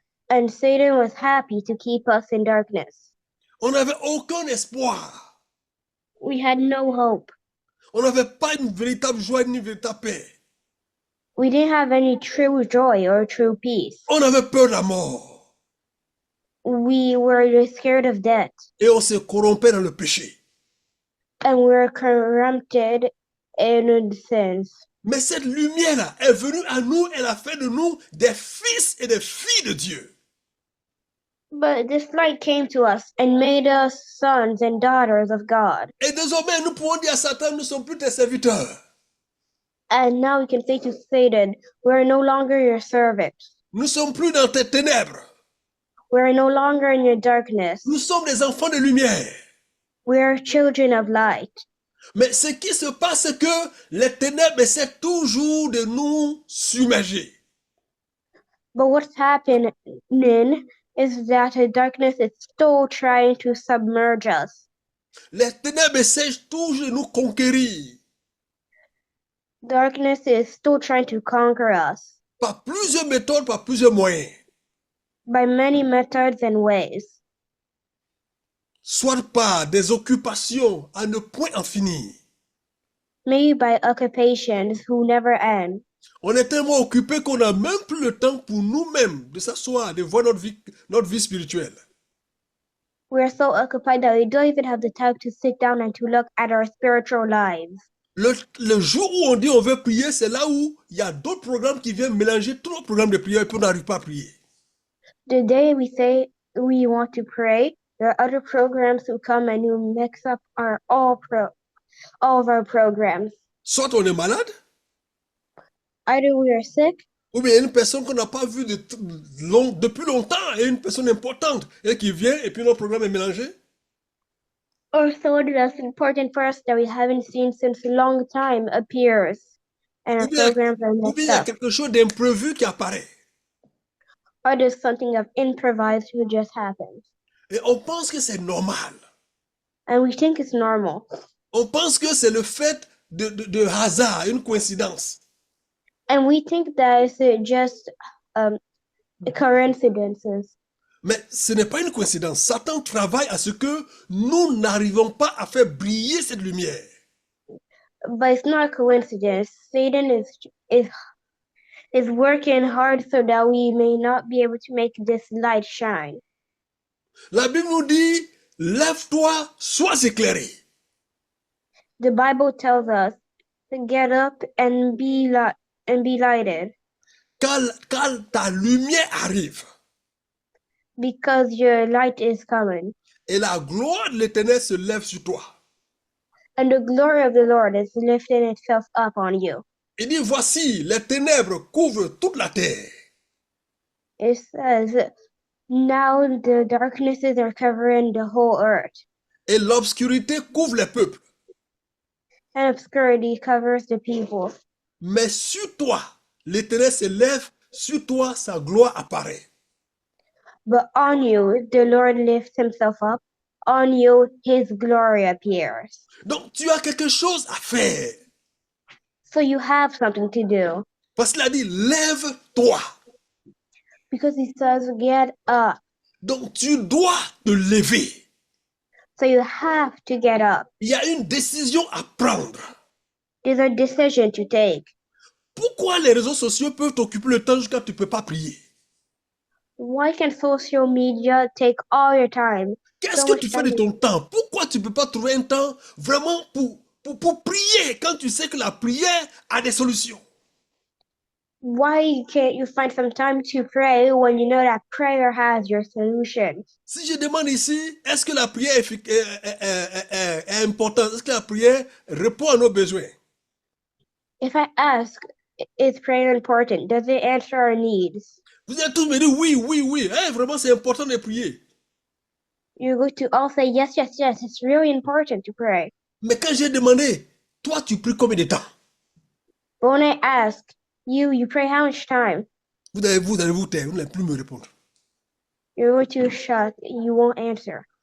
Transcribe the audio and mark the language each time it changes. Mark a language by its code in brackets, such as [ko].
[en] And Satan was happy to keep us in darkness. [fr] On n'avait aucun espoir. [en] We had no hope. [fr] On n'avait pas une véritable joie ni une véritable paix. [en] We didn't have any true joy or true peace. [fr] On avait peur de la mort. [en] We were scared of death. [fr] Et on se corrompait dans le péché. [en] And we were corrupted in sins. [fr] Mais cette lumière-là est venue à nous, elle a fait de nous des fils et des filles de Dieu. [en] But this light came to us and made us sons and daughters of God. [fr] Et désormais, nous pouvons dire à Satan, nous ne sommes plus tes serviteurs. [en] And now we can say to Satan, we're no longer your servants. [fr] Nous ne sommes plus dans tes ténèbres. [en] We're no longer in your darkness. [fr] Nous sommes des enfants de lumière. [en] We're children of light. [fr] Mais ce qui se passe, c'est que les ténèbres essaient toujours de nous submerger. [en] But what's happening is that the darkness is still trying to submerge us. [fr] Les ténèbres essaient toujours de nous conquérir [en] Darkness is still trying to conquer us [fr] par plusieurs méthodes, par plusieurs moyens. [en] by many methods and ways. [fr] Soit par des occupations à ne point en finir. [en] Maybe by occupations who never end. [fr] On est tellement occupé qu'on n'a même plus le temps pour nous-mêmes de s'asseoir, de voir notre vie spirituelle. [en] We're so occupied that we don't even have the time to sit down and to look at our spiritual lives. [fr] Le jour où on dit on veut prier, c'est là où il y a d'autres programmes qui viennent mélanger tous nos programmes de prière et puis on n'arrive pas à prier. [en] The day we say we want to pray, there are other programs who come and who mix up all of our programs. [fr] Soit on est malade, [en] Either we are sick, [fr] ou bien il y a une personne qu'on n'a pas vue depuis longtemps et une personne importante et qui vient et puis notre programme est mélangé. [en] or someone that's important for us that we haven't seen since a long time appears, and our [fr] Ou bien [en] programs are [fr] il [en] mixed [fr] y a [en] up. [fr] quelque chose d'imprévu qui apparaît. [en] Or there's something of improvised who just happens. [fr] Et on pense que c'est normal. [en] And we think it's normal. [fr] On pense que c'est le fait de hasard, une coïncidence. [en] And we think that it's just coincidences. [fr] Mais ce n'est pas une coïncidence. Satan travaille à ce que nous n'arrivons pas à faire briller cette lumière. [en] But it's not a coincidence. Satan is working hard so that we may not be able to make this light shine. [fr] La Bible nous dit, lève-toi, sois éclairé. [en] The Bible tells us to get up and be lighted [fr] Quand ta lumière arrive [en] because your light is coming. [fr] et la gloire de l'Éternel se lève sur toi. [en] And the glory of the Lord is lifting itself up on you. [fr] Il dit, voici, les ténèbres couvrent toute la terre. [en] It says, now the darknesses are covering the whole earth, [fr] Et l'obscurité couvre les peuples. [en] and obscurity covers the people. [fr] Mais sur toi, l'Éternel se lève, sur toi, sa gloire apparaît. [en] But on you, the Lord lifts himself up. On you, his glory appears. [fr] Donc, tu as quelque chose à faire. [en] So you have something to do. [fr] Parce qu'il a dit, lève-toi. [en] Because he says, get up. [fr] Donc tu dois te lever. [en] So you have to get up. [fr] Il y a une décision à prendre. [en] There's a decision to take. [fr] Pourquoi les réseaux sociaux peuvent t'occuper le temps jusqu'à tu ne peux pas prier? [en] Why can social media take all your time? [fr] Qu'est-ce [en] So [fr] que [en] much [fr] tu fais de [en] time. [fr] ton temps? Pourquoi tu ne peux pas trouver un temps vraiment pour prier quand tu sais que la prière a des solutions? [en] Why can't you find some time to pray when you know that prayer has your solution? [fr] Si je demande ici, est-ce que la prière est importante? Est-ce que la prière répond à nos besoins? [en] If I ask, is prayer important? Does it answer our needs? [fr] Vous allez tous me dire oui, oui, oui. Eh, vraiment, c'est important de prier. [en] You're going to all say, yes, yes, yes, it's really important to pray. [fr] Mais quand j'ai demandé, toi, tu pries combien de temps? [en] But when I ask, you pray how much time? [fr] Vous allez vous taire, vous n'allez plus me répondre. [en] You're going to shut, you won't answer.